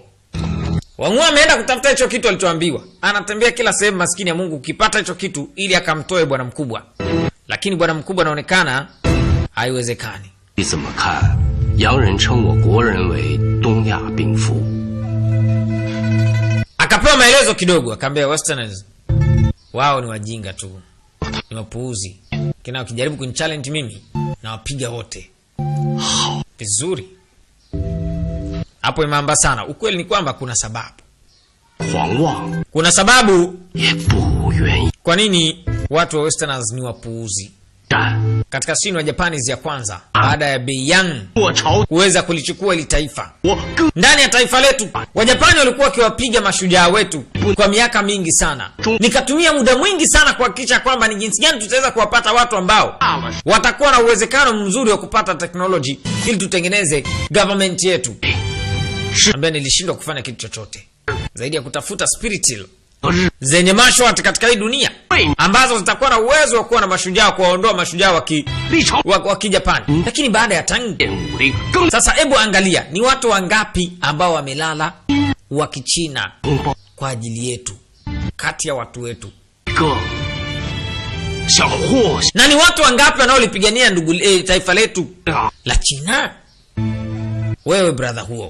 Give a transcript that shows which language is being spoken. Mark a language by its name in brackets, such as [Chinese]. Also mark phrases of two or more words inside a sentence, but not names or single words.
[Swahili] Wangu ameenda kutafuta hicho kitu alichoambiwa. Anatembea kila sehemu maskini ya Mungu ukipata hicho kitu ili akamtoe bwana mkubwa. Lakini bwana mkubwa anaonekana haiwezekani. [Chinese] 你怎么看？洋人称我国人为东亚病夫， [Swahili] Akapewa maelezo kidogo, akaambia Westerners wao ni wajinga tu. Ni wapuuzi. Kina wakijaribu kunichallenge mimi na wapiga wote. Vizuri. Hapo imeamba sana. Ukweli ni kwamba kuna sababu. [Chinese] 狂妄 [Swahili] Kuna sababu [Chinese] 也不愿意 [Swahili] kwa nini watu wa Westerners ni wapuuzi. [Chinese] 战。 [Swahili] Katika sini wa Japaniz ya kwanza, baada ya Beiyang [Chinese] 我朝 [Swahili] kuweza kulichukua ili taifa. [Chinese] 我更 [Swahili] Ndani ya taifa letu, Wajapani walikuwa wakiwapiga mashujaa wetu kwa miaka mingi sana. Nikatumia muda mwingi sana kuhakikisha kwamba ni jinsi gani tutaweza kuwapata watu ambao [Chinese] 大了。 [Swahili] watakuwa na uwezekano mzuri wa kupata technology ili tutengeneze government yetu. Ambaye nilishindwa kufanya kitu chochote zaidi ya kutafuta spiritual [Chinese] 日 [Swahili] zenye Mashwati katika hii dunia ambazo zitakuwa na uwezo wa kuwa na mashujaa, kuwaondoa mashujaa wa [Chinese] 历朝 [Swahili] Kijapani. Lakini baada ya Tang, [Chinese] 变武力更 [Swahili] sasa hebu angalia ni watu wangapi ambao wamelala wa Kichina kwa ajili yetu, kati ya watu wetu. Na ni watu wangapi wanaolipigania taifa letu la China? Wewe brother huo.